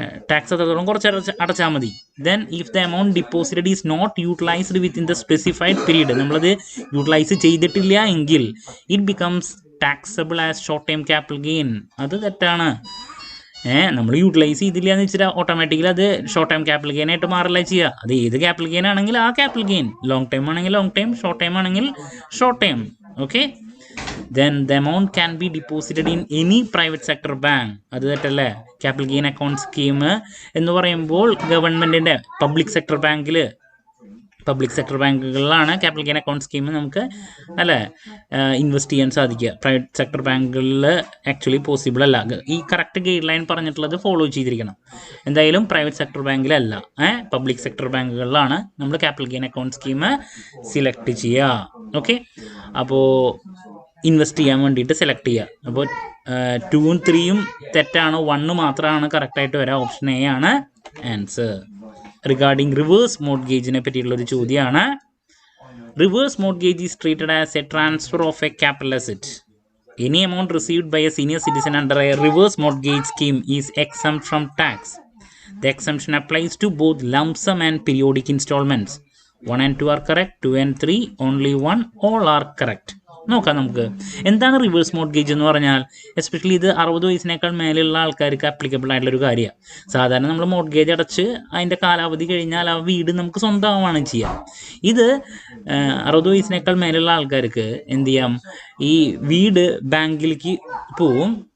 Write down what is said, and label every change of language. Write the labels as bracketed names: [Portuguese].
[Malayalam] Tax അത്രത്തോളം കുറച്ച് അടച്ചാൽ മതി. [English] then if the amount deposited is not utilised within the specified period, [Malayalam] നമ്മളത് യൂട്ടിലൈസ് ചെയ്തിട്ടില്ല എങ്കിൽ [English] It becomes taxable as short time capital gain. [Malayalam] അത് തെറ്റാണ്. നമ്മൾ യൂട്ടിലൈസ് ചെയ്തില്ല എന്ന് വെച്ചാൽ ഓട്ടോമാറ്റിക്കലി അത് ഷോർട്ട് ടൈം ക്യാപിറ്റൽ ഗെയിൻ ആയിട്ട് മാറില്ല ചെയ്യുക. അത് ഏത് ക്യാപിറ്റൽ ഗെയിൻ ആണെങ്കിൽ ആ ക്യാപിറ്റൽ ഗെയിൻ, ലോങ് ടൈം ആണെങ്കിൽ ലോങ് ടൈം, ഷോർട്ട് ടൈം ആണെങ്കിൽ short time. Okay. [English] Then the amount can be deposited in any private sector bank. [Malayalam] അത് തെറ്റല്ലേ. ക്യാപിറ്റൽ ഗെയിൻ അക്കൗണ്ട് സ്കീം എന്ന് പറയുമ്പോൾ ഗവൺമെൻറ്റിൻ്റെ പബ്ലിക് സെക്ടർ ബാങ്കിൽ public sector ബാങ്കുകളിലാണ് capital gain account scheme നമുക്ക് അല്ലേ ഇൻവെസ്റ്റ് ചെയ്യാൻ സാധിക്കുക. പ്രൈവറ്റ് സെക്ടർ ബാങ്കുകളിൽ ആക്ച്വലി പോസിബിൾ അല്ല. ഈ കറക്റ്റ് ഗൈഡ് ലൈൻ പറഞ്ഞിട്ടുള്ളത് ഫോളോ ചെയ്തിരിക്കണം. എന്തായാലും പ്രൈവറ്റ് സെക്ടർ ബാങ്കിലല്ല, പബ്ലിക് സെക്ടർ ബാങ്കുകളിലാണ് നമ്മൾ capital gain account scheme select ചെയ്യുക. ഓക്കെ, അപ്പോൾ ഇൻവെസ്റ്റ് ചെയ്യാൻ വേണ്ടിയിട്ട് സെലക്ട് ചെയ്യുക. അപ്പോൾ 2ഉം 3യും തെറ്റാണ്, 1 മാത്രമാണ് കറക്റ്റായിട്ട് വരിക. ഓപ്ഷൻ എ ആണ് ആൻസർ. റിഗാർഡിംഗ് റിവേഴ്സ് മോർട്ട്ഗേജിനെ പറ്റിയിട്ടുള്ളൊരു ചോദ്യമാണ്. [English] Reverse mortgage is treated as a transfer of a capital asset. Any amount received by a senior citizen under a reverse mortgage scheme is exempt from tax. The exemption applies to both lump sum and periodic installments. 1 and 2 are correct. 2 and 3 only 1. All are correct. [Malayalam] നോക്കാം നമുക്ക് എന്താണ് reverse mortgage എന്ന് പറഞ്ഞാൽ. Especially ഇത് 60 വയസ്സിനേക്കാൾ മേലെയുള്ള ആൾക്കാർക്ക് applicable ആയിട്ടുള്ളൊരു കാര്യമാണ്. സാധാരണ നമ്മൾ മോർട്ട്ഗേജ് അടച്ച് അതിൻ്റെ കാലാവധി കഴിഞ്ഞാൽ ആ വീട് നമുക്ക് സ്വന്തമാവുകയാണ് ചെയ്യുക. ഇത് 60 വയസ്സിനേക്കാൾ മേലെയുള്ള ആൾക്കാർക്ക് എന്ത് ചെയ്യാം, ഈ വീട് ബാങ്കിലേക്ക് പോവും.